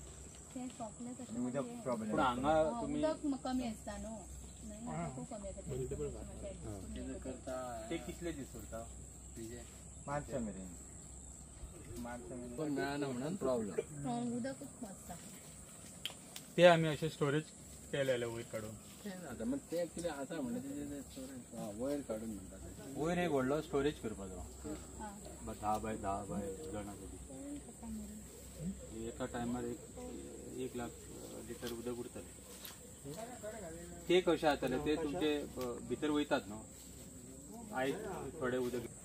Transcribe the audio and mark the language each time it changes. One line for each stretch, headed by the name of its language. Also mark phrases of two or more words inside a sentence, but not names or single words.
Konkani: पण हांगा तुम्ही उदक कमी असता न्हू खूप कमी असता करता ते कितले दीस उरता मार्च मेरेन पण मेळना म्हणून प्रॉब्लेम उदकूच आसता
Marathi: ते आम्ही असे स्टोरेज केलेले वयर काढून आता मग ते ऍक्च्युली आता म्हणलं ते स्टोरेज वयर काढून म्हणतात
Konkani: वयर एक व्हडलो स्टोरेज करपाचो 10 बाय 10 जणांसाठी एका टायमार 1 लाख लिटर उदक उरतले ते कशें जातले ते तुमचे भितर वयतात न्हू आयज थोडे उदक